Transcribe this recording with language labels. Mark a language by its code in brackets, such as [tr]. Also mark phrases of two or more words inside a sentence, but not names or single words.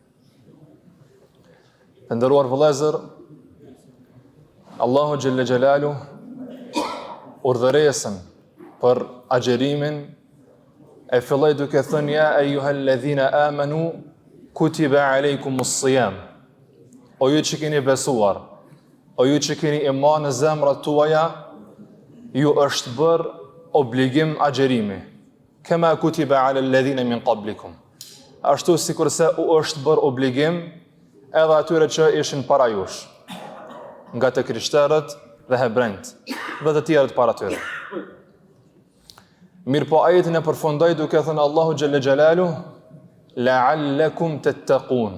[sq] Të nderuar vëllezër, Allahu [ar] جل جلاله [sq] urdhëresën për agjerimin e filloi duke thënë [ar] يا أيها الذين آمنوا كتب عليكم الصيام. [sq] O ju që keni besuar, o ju që keni iman në zemrat tuaja, ju është bërë obligim agjerimi. [ar] كما كتب على الذين من قبلكم. [sq] Ashtu sikurse u është bërë obligim edhe atyre që ishin para jush, nga të krishterët dhe hebrejt dhe të tjerët para tyre. Mirë po ajetin e përfundoi duke thënë Allahu [ar] جل جلاله لعلكم تتقون.